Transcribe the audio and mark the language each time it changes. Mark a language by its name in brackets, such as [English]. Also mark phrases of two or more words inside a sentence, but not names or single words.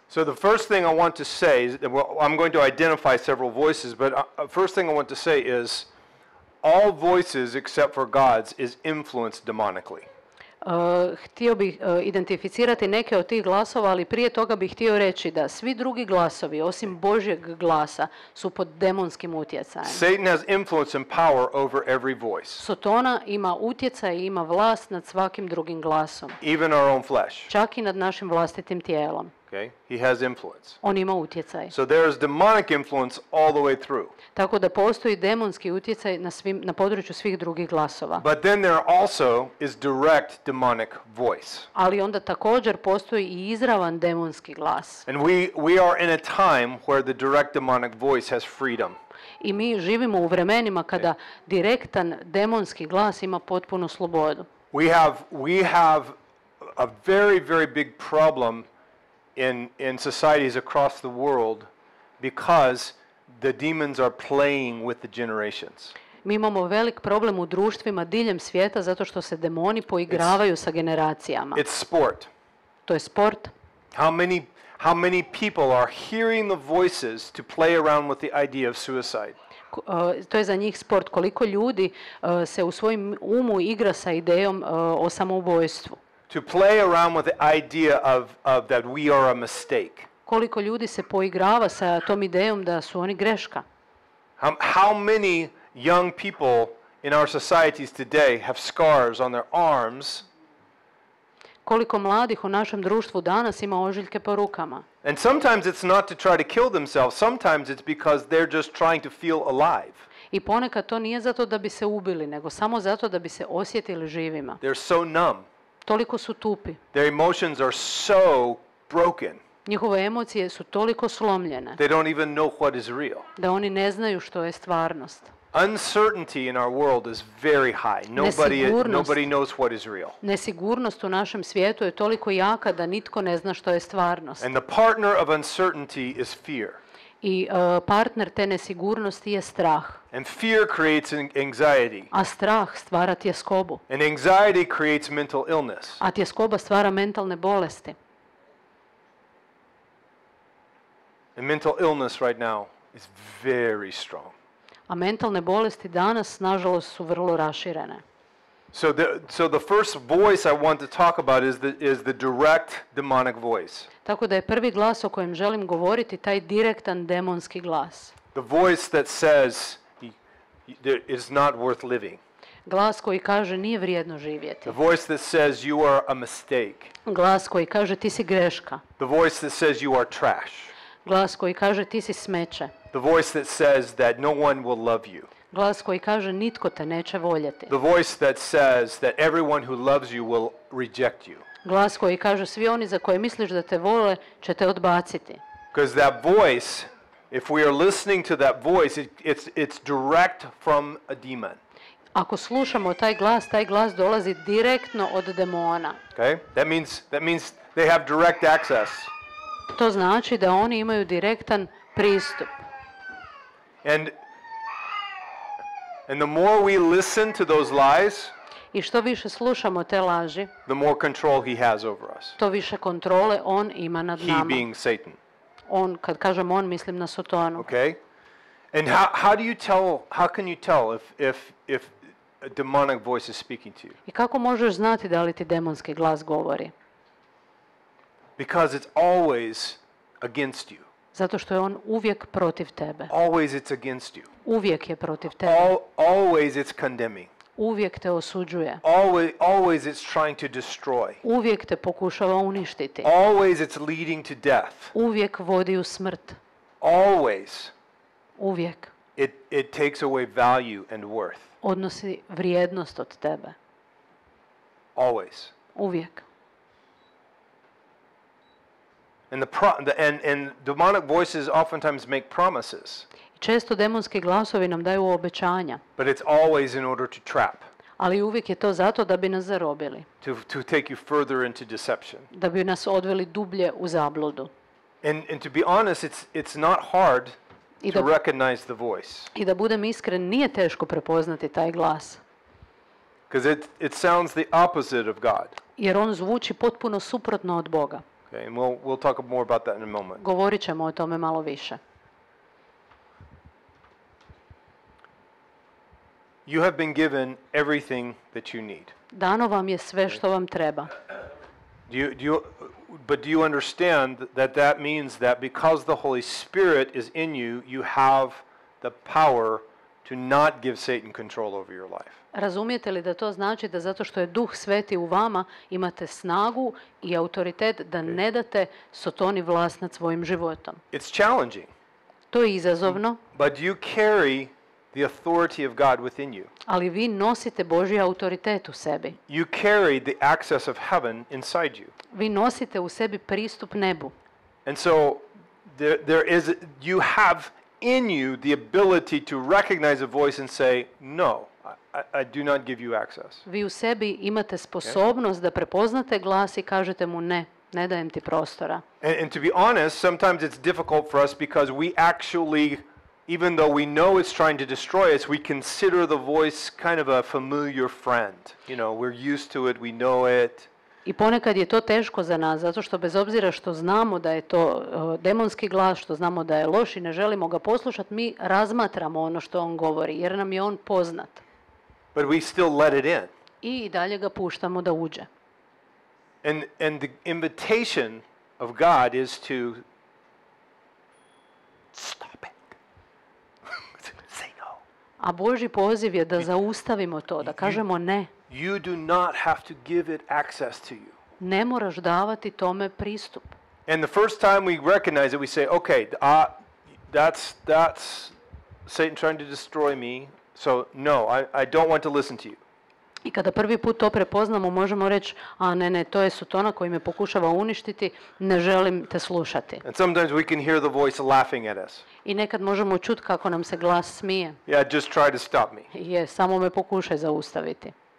[English] So the first thing I want to say is, I'm going to identify several voices, but first thing I want to say is all voices except for God's is influenced demonically. [Croatian] Htio bih identificirati neke od tih glasova, ali prije toga bih htio reći da svi drugi glasovi, osim Božjeg glasa, su pod demonskim utjecajem. [English] Satan has influence and power over every voice, [Croatian] Sotona ima utjecaj i ima vlast nad svakim drugim glasom, [English] even our own flesh. [Croatian] čak i nad našim vlastitim tijelom. [English] Okay? He has influence. [Croatian] On ima utjecaj. [English] So there is demonic influence all the way through. [Croatian] Tako da postoji demonski utjecaj na području svih drugih glasova. [English] But then there also is direct demonic voice. [Croatian] Ali onda također postoji i izravan demonski glas. [English] And we are in a time where the direct demonic voice has freedom. [Croatian] I mi živimo u vremenima kada direktan demonski glas ima potpunu slobodu. [English] We have a very, very big problem in societies across the world because the demons are playing with the generations. [Croatian] Mi imamo velik problem u društvima diljem svijeta zato što se demoni poigravaju sa generacijama. [English] It's sport. [Croatian] To je sport. [English] How many people are hearing the voices to play around with the idea of suicide? [Croatian] To je za njih sport. Koliko ljudi se u svojim umu igra sa idejom o samoubojstvu. [English] To play around with the idea of that we are a mistake. [Croatian] Koliko ljudi se poigrava sa tom idejom da su oni greška. [English] How many young people in our societies today have scars on their arms? [Croatian] Koliko mladih u našem društvu danas ima ožiljke po rukama. [English] And sometimes it's not to try to kill themselves, sometimes it's because they're just trying to feel alive. [Croatian] I ponekad to nije zato da bi se ubili, nego samo zato da bi se osjetili živima. [English] They're so numb. [Croatian] Toliko su tupi. [English] Their emotions are so broken. [Croatian] Njihove emocije su toliko slomljene [English] They don't even know what is real. [Croatian] da oni ne znaju što je stvarnost. [English] Uncertainty in our world is very high. Nobody knows what is real. [Croatian] Nesigurnost u našem svijetu je toliko jaka da nitko ne zna što je stvarnost. [English] And the partner of uncertainty is fear. [Croatian] I partner te nesigurnosti je strah. [English] And fear creates anxiety. [Croatian] A strah stvara tjeskobu. [English] And anxiety creates mental illness. [Croatian] A tjeskoba stvara mentalne bolesti. [English] And mental illness right now is very strong. [Croatian] A mentalne bolesti danas, nažalost, su vrlo raširene. [English] So the first voice I want to talk about is the direct demonic voice. [Croatian] Tako da je prvi glas o kojem želim govoriti taj direktan demonski glas. [English] The voice that says it is not worth living. [Croatian] Glas koji kaže nije vrijedno živjeti. [English] The voice that says you are a mistake. [Croatian] Glas koji kaže ti si greška. [English] The voice that says you are trash. [Croatian] Glas koji kaže ti si smeće. [English] The voice that says that no one will love you. [Croatian] Glas koji kaže nitko te neće voljeti. [English] The voice that says that everyone who loves you will reject you. [Croatian] Glas koji kaže svi oni za koje misliš da te vole će te odbaciti. [English] Because that voice If we are listening to that voice, it's direct from a demon. [Croatian] Ako slušamo taj glas dolazi direktno od demona. [English] Okay? That means they have direct access. [Croatian] To znači da oni imaju direktan pristup. [English] And the more we listen to those lies, [Croatian] I što više slušamo te laži, [English] the more control he has over us. [Croatian] to više kontrole on ima nad [English] He [Croatian] nama. [English] being Satan. [Croatian] On, kad kažem on, mislim na Sotonu. [English] Okay? And how can you tell if a demonic voice is speaking to you? [Croatian] I kako možeš znati da li ti demonski glas govori? [English] Because it's always against you. [Croatian] Zato što je on uvijek protiv tebe. [English] Always it's against you. [Croatian] Uvijek je protiv tebe. [English] Always it's condemning. [Croatian] Uvijek te osuđuje. [English] Always it's trying to destroy. [Croatian] Uvijek te pokušava uništiti. [English] Always it's leading to death. [Croatian] Uvijek vodi u smrt. [English] Always [Croatian] Uvijek [English] it takes away value and worth. [Croatian] odnosi vrijednost od tebe. [English] Always. [Croatian] Uvijek. [English] And and demonic voices oftentimes make promises. [Croatian] I često demonski glasovi nam daju obećanja, [English] But it's always in order to trap, [Croatian] ali uvijek je to zato da bi nas zarobili, [English] to take you further into deception. [Croatian] da bi nas odveli dublje u zabludu. [English] And to be honest, it's not hard [Croatian] I [English] to [Croatian] da, [English] recognize the voice. [Croatian] I da budem iskren, nije teško prepoznati taj glas, [English] Because it sounds the opposite of God. [Croatian] jer on zvuči potpuno suprotno od Boga. [English] Okay, and we'll talk more about that in a moment. [Croatian] Govorit ćemo o tome malo više. [English] You have been given everything that you need. [Croatian] Dano vam je sve što vam treba. [English] But do you understand that means that because the Holy Spirit is in you, you have the power to not give Satan control over your life? [Croatian] Razumijete li da to znači da zato što je Duh Sveti u vama imate snagu i autoritet da ne date Sotoni vlast nad svojim životom? [English] It's challenging. [Croatian] To je izazovno, [English] But you carry the authority of God within you. [Croatian] ali vi nosite Božji autoritet u sebi. [English] You carry the access of heaven inside you. [Croatian] Vi nosite u sebi pristup nebu. [English] And so you have in you the ability to recognize a voice and say, no, I do not give you access. [Croatian] Vi u sebi imate sposobnost da prepoznate glas i kažete mu ne, ne dajem ti prostora. [English] And to be honest, sometimes it's difficult for us because we actually, even though we know it's trying to destroy us, we consider the voice kind of a familiar friend. You know, we're used to it, we know it. [Croatian] I ponekad je to teško za nas, zato što bez obzira što znamo da je to demonski glas, što znamo da je loš i ne želimo ga poslušati, mi razmatramo ono što on govori, jer nam je on poznat. [English] But we still let it in. [Croatian] I dalje ga puštamo da uđe. [English] And the invitation of God is to stop it. Say no. [Croatian] A Božji poziv je da zaustavimo to, da kažemo ne. [English] You do not have to give it access to you. [Croatian] Ne moraš davati tome pristup. [English] And the first time we recognize it, we say, okay, that's Satan trying to destroy me, so no, I don't want to listen to you. [Croatian] I kada prvi put to prepoznamo, možemo reći, a ne, to je Sotona koji me pokušava uništiti, ne želim te slušati. [English] And sometimes we can hear the voice laughing at us. [Croatian] I nekad možemo čuti kako nam se glas smije. [English] Yeah, just try to stop me. [Croatian] Je, samo me pokušaj zaustaviti.